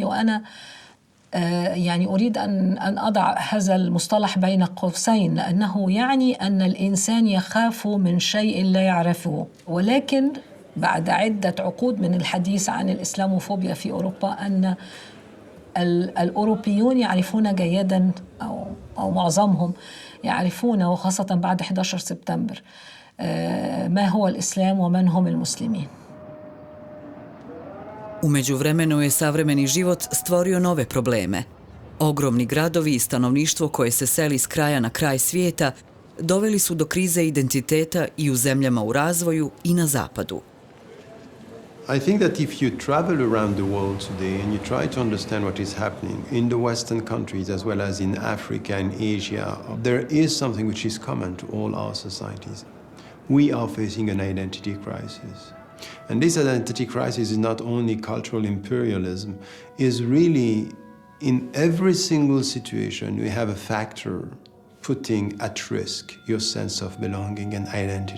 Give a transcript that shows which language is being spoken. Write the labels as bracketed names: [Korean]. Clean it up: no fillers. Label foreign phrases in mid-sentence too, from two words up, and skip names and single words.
[Arabic] وأنا يعني أريد أن أضع هذا المصطلح بين قوسين لأنه يعني أن الإنسان يخاف من شيء لا يعرفه ولكن بعد عدة عقود من الحديث عن الإسلاموفوبيا في أوروبا أن الأوروبيون يعرفون جيداً أو معظمهم يعرفون وخاصة بعد 11 سبتمبر ما هو الإسلام ومن هم المسلمين. [Bosnian] U međuvremenu je savremeni život stvorio nove probleme. Ogromni gradovi i stanovništvo koje se seli s kraja na kraj svijeta doveli su do krize identiteta i u zemljama u razvoju i na Zapadu. [English] I think that if you travel around the world today and you try to understand what is happening in the Western countries as well as in Africa and Asia, there is something which is common to all our societies. We are facing an identity crisis. And this identity crisis is not only cultural imperialism, is really in every single situation we have a factor putting at risk your sense of belonging and identity.